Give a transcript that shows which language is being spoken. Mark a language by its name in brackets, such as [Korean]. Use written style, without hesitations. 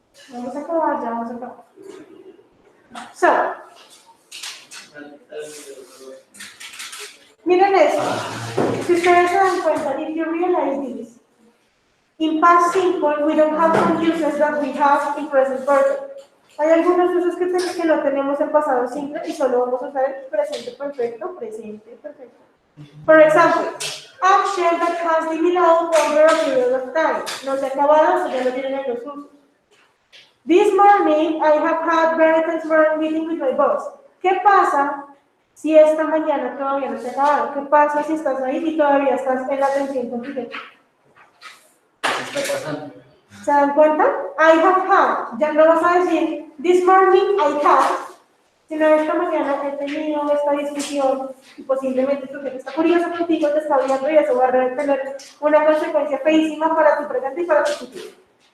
[Spanish] Vamos a acabar, ya vamos a acabar. So, miren esto. Si ustedes se dan cuenta, [English] if you realize this, in past simple, we don't have some uses that we have in present perfect. [Spanish] Hay algunos usos que no tenemos en pasado simple y solo vamos a usar el presente perfecto, presente perfecto. [English] For example, action that has been out over a period of time. [Spanish] No se ha acabado, so ya no tienen los usos. [English] This morning I have had very tense meeting with my boss. [Spanish] ¿Qué pasa si esta mañana todavía no se ha acabado? ¿Qué pasa si estás ahí y todavía estás en la tensión con tu jefe? ¿Qué está pasando? ¿Se dan cuenta? [English] I have had. [Spanish] Ya no vas a decir, [English] this morning I had, [Spanish] sino esta mañana he tenido esta discusión y posiblemente tu jefe está curioso contigo, te está viendo y eso va a tener una consecuencia feísima para tu presente y para tu futuro.